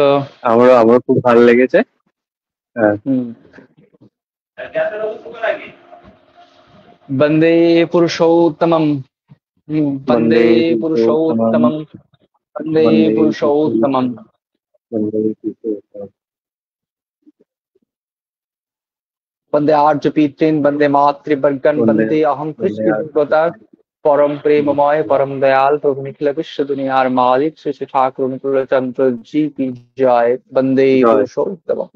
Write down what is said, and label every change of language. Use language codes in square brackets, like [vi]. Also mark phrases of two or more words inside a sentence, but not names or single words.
[bn] আমারও খুব ভালো লেগেছে। হ্যাঁ। [sa] বন্দে পুরুষোত্তমম, বন্দে বন্দে পুরুষোত্তমম, পুরুষোত্তমম, বন্দে বন্দে পুরুষোত্তমম। পুরুষোত্তমম, বন্দে পুরুষোত্তমম। वंदे आर्य पीतृन, वंदे मातृवर्गन, বন্দে वंदे अहम বন্দে [hi] कृष्ण भगवता परम प्रेममय परम दयाल प्रभु निखिल विश्व दुनियार मालिक श्री श्री ठाकुर अनुकूल चंद्र जी की जय। [sa] वंदे [bn] জয়।